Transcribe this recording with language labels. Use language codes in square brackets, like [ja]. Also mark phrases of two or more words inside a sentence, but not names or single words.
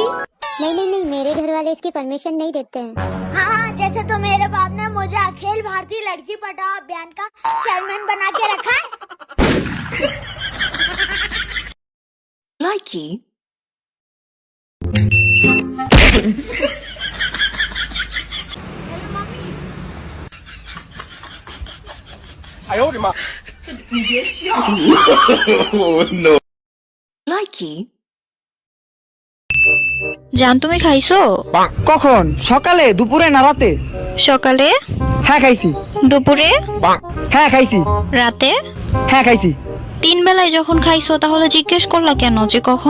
[hi] नहीं नहीं नहीं, मेरे घर वाले इसकी परमिशन नहीं देते हैं। हाँ, जैसे तो मेरे बाप ने मुझे अखिल भारतीय लड़की पटाओ अभियान का चेयरमैन बना के रखा है। [en] likey, [zh] 哎呦我的妈！你别笑。 [en] likey, [bn] জান তুমি খাইছো? কখন? সকালে, দুপুরে না রাতে? সকালে, হ্যাঁ খাইছি। দুপুরে, হ্যাঁ খাইছি। রাতে? হ্যাঁ খাইছি। 3 বেলায় যখন খাইছো তাহলে জিজ্ঞেস করলা কেন যে কখন?